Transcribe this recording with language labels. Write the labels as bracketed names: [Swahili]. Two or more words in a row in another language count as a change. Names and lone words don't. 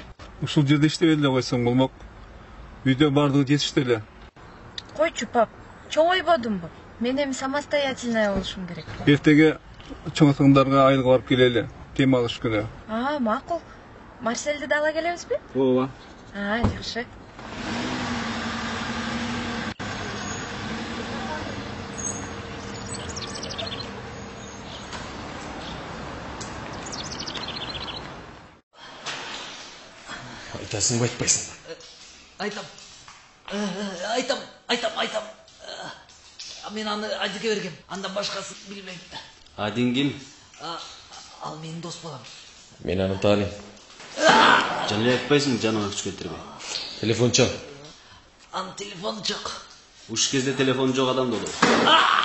[Kyrgyz] Ушул жерде иштеп эле койсоң болмок. Үйдө бардыгы жетишти эле. Койчу, пап. Чоң ойбодумбу. Мен эми самостоятельная болушум керек. Эртеге чоң атаңдарга айылга барып келели. Дем алыш күнү. Макул. Марселди да ала келебизби? Ооба. Жакшы. Айтасың ба, айтпайсың ба? Айтам. Мен аны Адиге бергем. Андан башкасын билбейм. Адиң ким? Ал менин дос балам. Мен аны тааныйм. Жале айтпайсың, жаныңа күч кетирбей. Телефон чал. Анын телефону жок. Уш кезде телефон жок адам да болот.